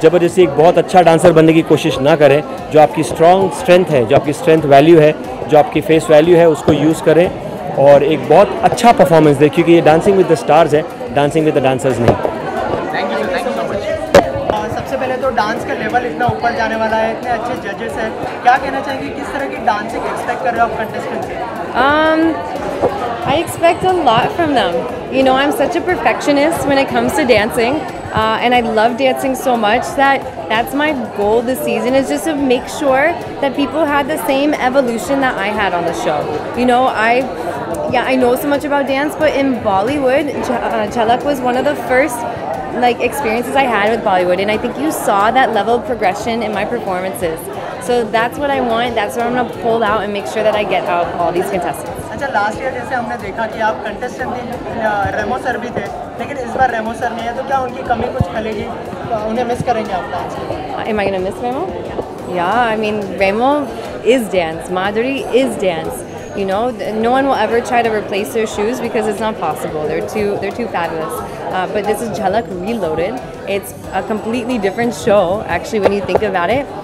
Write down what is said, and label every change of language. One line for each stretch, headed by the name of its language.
Hindi: ज़बरदस्ती एक बहुत अच्छा डांसर बनने की कोशिश ना करें। जो आपकी स्ट्रेंथ है, जो आपकी स्ट्रेंथ वैल्यू है, जो आपकी फेस वैल्यू है, उसको यूज़ करें और एक बहुत अच्छा परफॉर्मेंस दें, क्योंकि ये डांसिंग विद द स्टार्स है,
English: dancing with the dancers
Hindi: नहीं।
English: Thank you so much.
Hindi: सबसे पहले तो डांस का लेवल इतना ऊपर जाने वाला है, इतने अच्छे जजेस हैं, क्या कहना चाहेंगे, किस तरह की डांसिंग एक्सपेक्ट कर रहे हो आप कंटेस्टेंट से?
English: I expect a lot from them. You know, I'm such a perfectionist when it comes to dancing, and I love dancing so much that's my goal this season, is just to make sure that people had the same evolution that I had on the show. You know, I know so much about dance, but in Bollywood, Jhalak was one of the first experiences I had with Bollywood, and I think you saw that level of progression in my performances. So that's what I want. That's what I'm going to pull out and make sure that I get out all these contestants.
Hindi: अच्छा, last year जैसे हमने देखा कि आप contestant रेमो sir भी थे, लेकिन इस बार रेमो सर नहीं है, तो क्या उनकी कमी कुछ खलेगी, उन्हें मिस करेंगे आप डांस में?
English: Am I going to miss Remo? Yeah, I mean, Remo is dance. Madhuri is dance. You know, no one will ever try to replace their shoes because it's not possible. They're too fabulous. But this is Jhalak Reloaded. It's a completely different show, actually, when you think about it.